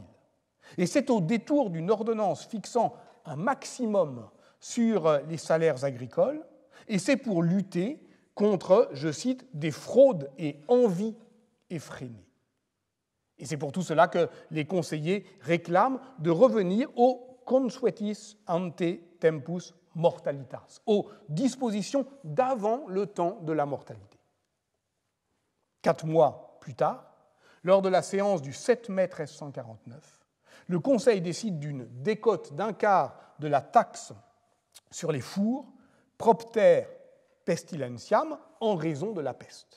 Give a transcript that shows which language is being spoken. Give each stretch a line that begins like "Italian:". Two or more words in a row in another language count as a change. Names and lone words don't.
French: Et c'est au détour d'une ordonnance fixant un maximum sur les salaires agricoles, et c'est pour lutter contre, je cite, des fraudes et envies effrénées. Et c'est pour tout cela que les conseillers réclament de revenir au
Latin: consuetis ante tempus mortalitas,
French: aux dispositions d'avant le temps de la mortalité. 4 mois plus tard, lors de la séance du 7 mai 1349, le Conseil décide d'une décote d'un quart de la taxe sur les fours,
Latin: propter pestilentiam,
French: en raison de la peste.